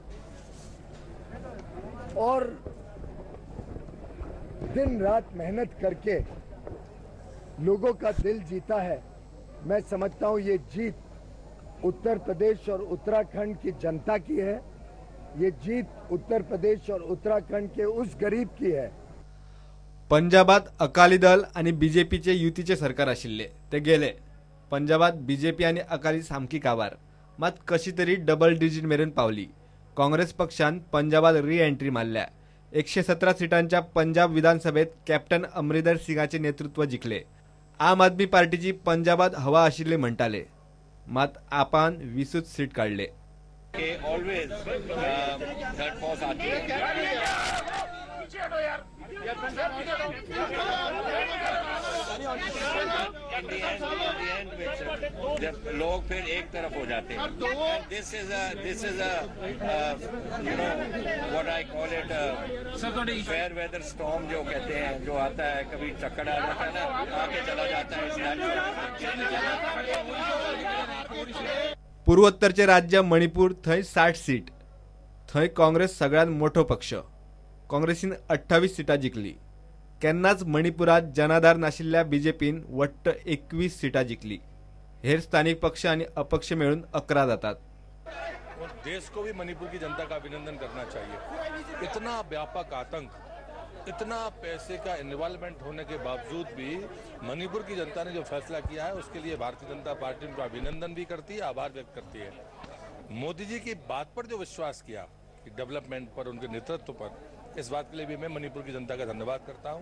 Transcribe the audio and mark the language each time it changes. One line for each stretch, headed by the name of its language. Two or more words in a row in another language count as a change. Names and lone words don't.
Hindi: और दिन रात मेहनत करके लोगों का दिल जीता है, मैं समझता हूं ये जीत उत्तर प्रदेश और उत्तराखंड की जनता की है। ये जीत उत्तर प्रदेश और उत्तराखंड के उस गरीब की है।
Konkani: पंजाबात अकाली दल आणि बीजेपीचे युतीचे सरकार आशिल्ले ते गेले। पंजाबात बीजेपी आणि अकाली सामकी काबार, मात कशी तरी
English: double digit
Konkani: मेरेन पावली। काँग्रेस पक्षान पंजाबात री एंट्री मारल्या। 117 सीटांच्या पंजाब विधानसभेत कॅप्टन अमरिंदर सिंगाचे नेतृत्व जिंकले। आम आदमी पार्टीची पंजाबात हवा आशिल्ले म्हणटाले, मात आपान 20 सीट काढले।
English: always third fourth
Hindi: आती है।
English: In the end,
Hindi: जब लोग फिर एक तरफ हो जाते हैं।
English: This is a what I call it fair weather storm
Hindi: जो कहते हैं, जो आता है कभी चक्कर आ जाता है ना, आके चला जाता है।
Konkani: पूर्वोत्तरचे राज्य मणिपूर, थंय 60 सीट। थंय काँग्रेस सगळ्यात मोठो पक्ष। काँग्रेसीन 28 सीटा जिंकली। केन्नाच मणिपुरात जनाधार नाशिल्ल्या बीजेपीन वट्ट 21 सीटा जिंकली। हेर स्थानिक पक्ष आणि अपक्ष मिळून 11 जातात।
Hindi: देश को भी मणिपुर की जनता का अभिनंदन करना चाहिए। इतना व्यापक आतंक, इतना पैसे का इन्वॉल्वमेंट होने के बावजूद भी मणिपुर की जनता ने जो फैसला किया है, उसके लिए भारतीय जनता पार्टी उनका अभिनंदन भी करती है, आभार व्यक्त करती है। मोदी जी की बात पर जो विश्वास किया कि डेवलपमेंट पर, उनके नेतृत्व पर, इस बात के लिए भी मैं मणिपुर की जनता का धन्यवाद करता हूं।